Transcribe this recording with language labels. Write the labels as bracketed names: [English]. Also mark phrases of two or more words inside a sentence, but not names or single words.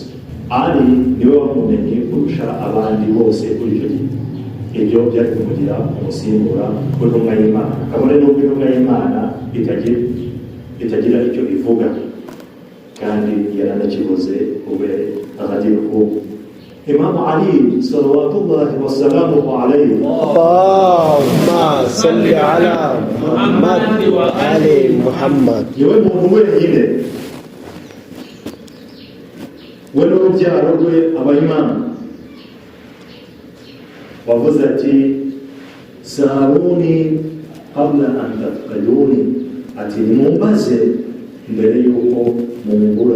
[Kinyarwanda] Ali niwe wari umumenyi kurusha abandi bose kuri icyo gihe. Ibyo byari kumugira umusimbura w'intumwa y'Imana, kabone n'ubwo intumwa y'Imana itagira icyo ivuga, kandi yaranakibuze ube ahagira ubu. [Arabic] Imam Ali صلوات الله وسلامه عليه. اللهم صل على محمد وآل محمد. [Kinyarwanda] Yewe muntu wenyine we n'urubyaro rwe abayimana wavuze ati [Arabic] سلوني قبل أن تفقدوني, [Kinyarwanda] ati nimumbaze mbere y'uko mumbura.